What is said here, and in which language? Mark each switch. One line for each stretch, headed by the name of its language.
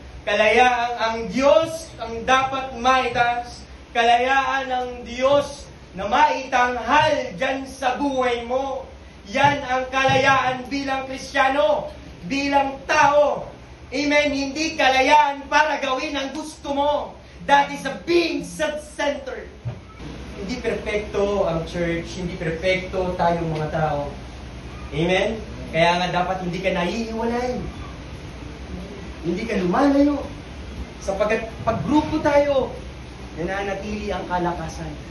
Filipino: Kalayaang ang Diyos ang dapat maitas. Kalayaan ng Diyos na maitanghal dyan sa buhay mo. Yan ang kalayaan bilang Kristiyano, bilang tao. Amen? Hindi kalayaan para gawin ang gusto mo.
English: That is a being self-centered.
Filipino: Hindi perfecto ang church, hindi perfecto tayong mga tao. Amen? Kaya nga dapat hindi ka naiiwalay. Hindi ka lumalayo. Sapagkat pag grupo tayo, nananatili ang kalakasan.